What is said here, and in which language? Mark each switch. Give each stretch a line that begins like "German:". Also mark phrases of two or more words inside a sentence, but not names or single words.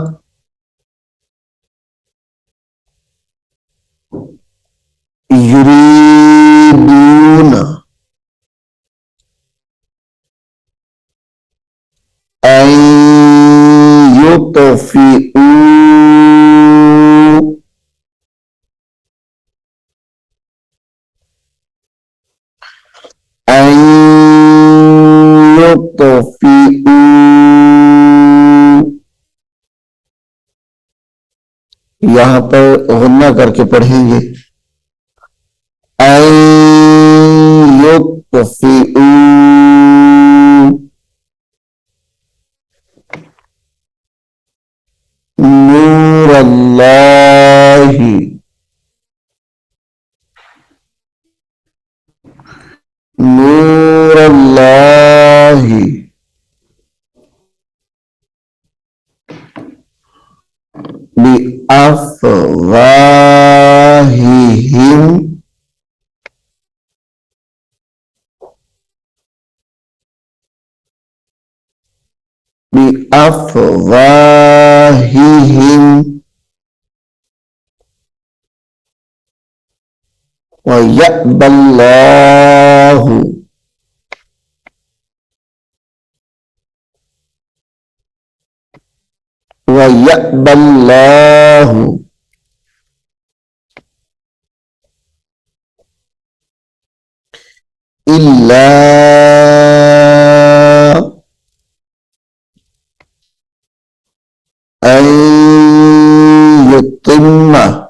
Arabic: يريدون أن يطفئوا أن يطفئوا
Hindi: यहां पर गुन्ना करके पढ़ेंगे।
Arabic: أن يطفئوا نور الله نور الله बिअफ़वाहिहिम بأفواههم ويأبى الله ويأبى الله إلا أن युतिम्मा